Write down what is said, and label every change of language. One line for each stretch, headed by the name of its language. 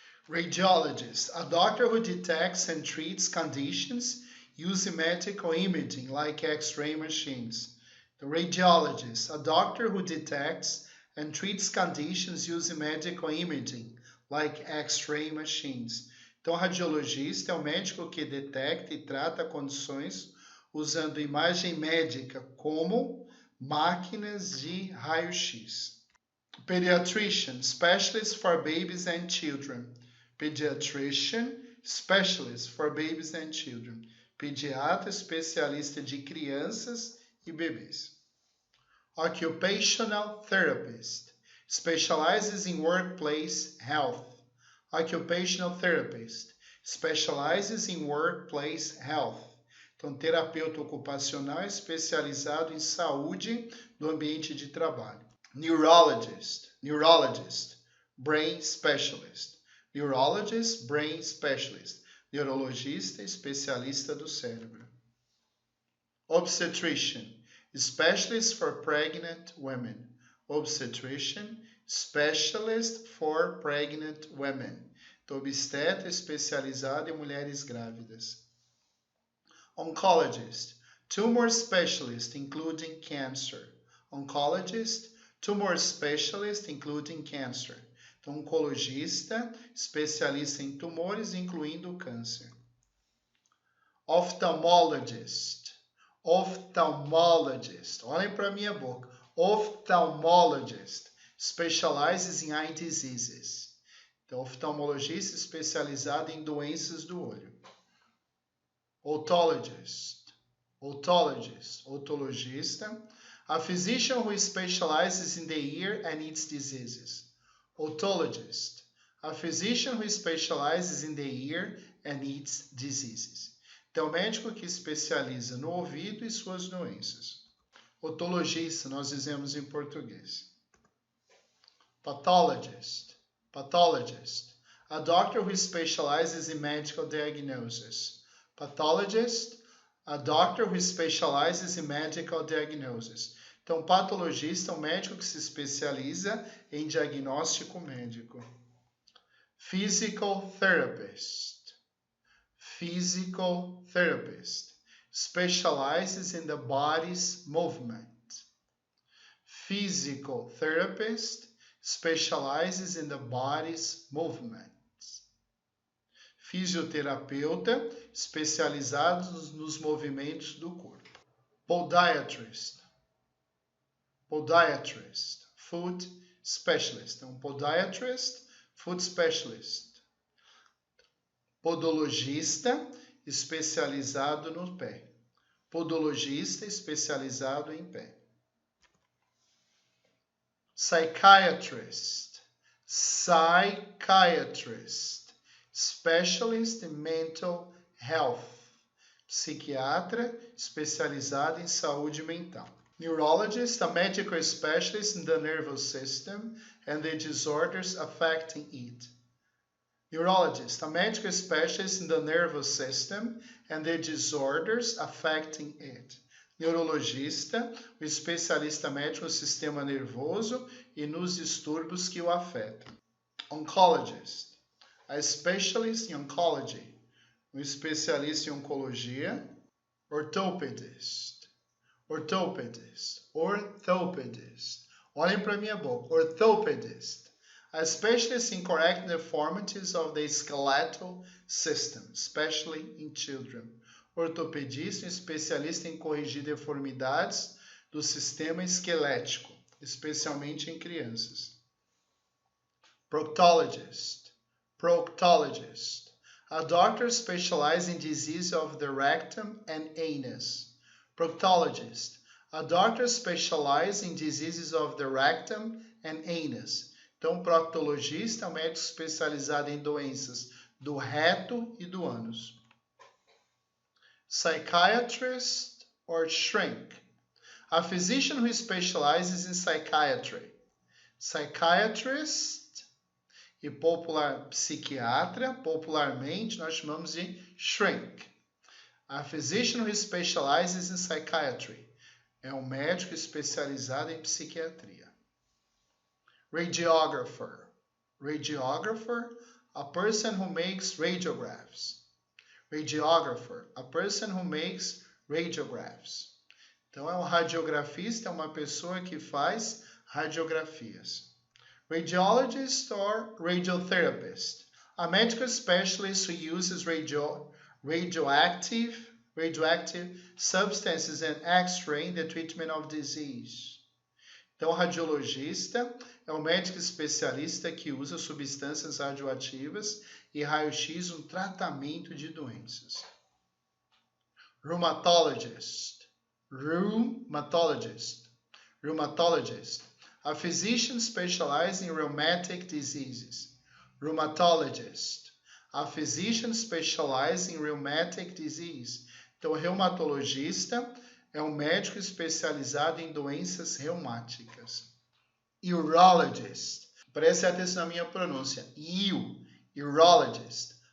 English: Radiologist, a doctor who detects and treats conditions using medical imaging like X-ray machines. The radiologist, a doctor who detects and treats conditions using medical imaging like X-ray machines.
Portuguese: Então, radiologista é o médico que detecta e trata condições usando imagem médica como máquinas de raio-x.
English: Pediatrician, specialist for babies and children. Pediatrician, specialist for babies and children.
Portuguese: Pediatra, especialista de crianças e bebês.
English: Occupational therapist, specializes in workplace health. Occupational therapist, specializes in workplace health.
Portuguese: Então, terapeuta ocupacional especializado em saúde do ambiente de trabalho.
English: Neurologist, neurologist, brain specialist. Neurologist, brain specialist.
Portuguese: Neurologista, especialista do cérebro.
English: Obstetrician, specialist for pregnant women. Obstetrician, specialist for pregnant women.
Portuguese: Então, obstetra especializado em mulheres grávidas.
English: Oncologist, tumor specialist including cancer. Oncologist, tumor specialist including cancer.
Portuguese: Então, oncologista, especialista em tumores, incluindo o câncer. Ophthalmologist, ophthalmologist, olhem para a minha boca.
English: Ophthalmologist, specializes in eye diseases.
Portuguese: Então, oftalmologista especializado em doenças do olho.
English: Otologist, otologist, otologista, a physician who specializes in the ear and its diseases. Otologist, a physician who specializes in the ear and its diseases.
Portuguese: Então, médico que especializa no ouvido e suas doenças. Otologista, nós dizemos em português.
English: Pathologist, pathologist, a doctor who specializes in medical diagnosis. Pathologist, a doctor who specializes in medical diagnosis.
Portuguese: Então, patologista é um médico que se especializa em diagnóstico médico.
English: Physical therapist, physical therapist, specializes in the body's movement. Physical therapist specializes in the body's movement.
Portuguese: Fisioterapeuta, especializado nos movimentos do corpo.
English: Podiatrist, podiatrist, foot specialist.
Portuguese: Então,
English: podiatrist, foot specialist.
Portuguese: Podologista, especializado no pé. Podologista, especializado em pé.
English: Psychiatrist, psychiatrist, specialist in mental health.
Portuguese: Psiquiatra, especializado em saúde mental.
English: Neurologist, a medical specialist in the nervous system and the disorders affecting it. Neurologist, a medical specialist in the nervous system and the disorders affecting it.
Portuguese: Neurologista, o especialista médico no sistema nervoso e nos distúrbios que o afetam.
English: Oncologist, a specialist in oncology,
Portuguese: um especialista em oncologia. Orthopedist, orthopedist, orthopedist. Olhem para minha boca.
English: Orthopedist, a specialist in correcting deformities of the skeletal system, especially in children.
Portuguese: Ortopedista, especialista em corrigir deformidades do sistema esquelético, especialmente em crianças.
English: Proctologist, proctologist, a doctor specialized in disease of the rectum and anus. Proctologist, a doctor specialized in diseases of the rectum and anus.
Portuguese: Então, proctologista é um médico especializado em doenças do reto e do ânus.
English: Psychiatrist or shrink, a physician who specializes in psychiatry.
Portuguese: Psychiatrist e psiquiatra, popularmente nós chamamos de shrink.
English: A physician who specializes in psychiatry
Portuguese: é um médico especializado em psiquiatria.
English: Radiographer, radiographer, a person who makes radiographs. Radiographer, a person who makes radiographs.
Portuguese: Então, é um radiografista, é uma pessoa que faz radiografias.
English: Radiologist or radiotherapist, a medical specialist who uses radioactive substances and X-ray in the treatment of disease.
Portuguese: Então, radiologista é um médico especialista que usa substâncias radioativas e raio-x no tratamento de doenças.
English: Rheumatologist, rheumatologist, rheumatologist, a physician specialized in rheumatic diseases. Rheumatologist, a physician specialized in rheumatic disease.
Portuguese: Então, reumatologista é um médico especializado em doenças reumáticas. Urologist, preste atenção na minha pronúncia. Urologist,